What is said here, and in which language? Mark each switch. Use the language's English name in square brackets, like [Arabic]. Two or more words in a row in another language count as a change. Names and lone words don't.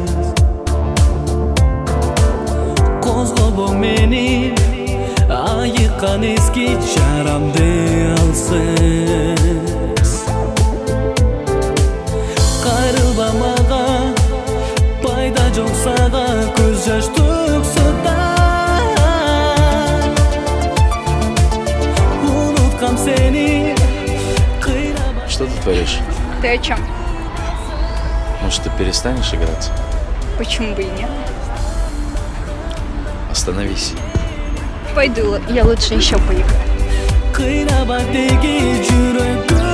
[Kyrgyz] Козгобо мени айыккан эски жарамды алсыз. Кайрылба мага, пайда жок сага көз жаш төгсө да. Уnuткам сени кыйнабай. [Russian] Что ты творишь? Ты о чем? Может, ты перестанешь играть? Почему бы и нет? Остановись. Пойду, я лучше еще поиграю. [Kyrgyz] Кыйнабай деги жүрөк